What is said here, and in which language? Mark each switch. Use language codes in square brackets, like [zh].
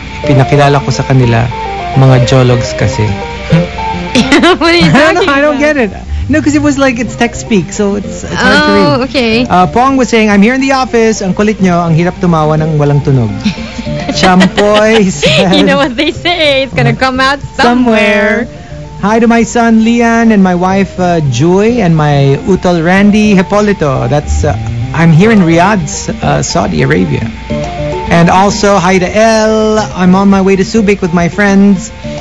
[tl] Pinakilala ko sa kanila, mga jologs kasi. [en] What are you talking about? I don't get it. No, because it was like it's text speak, so it's hard to read. Oh, okay. Pong was saying, I'm here in the office. [tl] Ang kulit nyo, ang hirap tumawa ng walang tunog. [en] Champoy says, you know what they say, it's gonna come out somewhere. Hi to my son Lian and my wife Joy and my utol Randy Hipolito. That's I'm here in Riyadh, Saudi Arabia. And also hi to El. I'm on my way to Subic with my friends.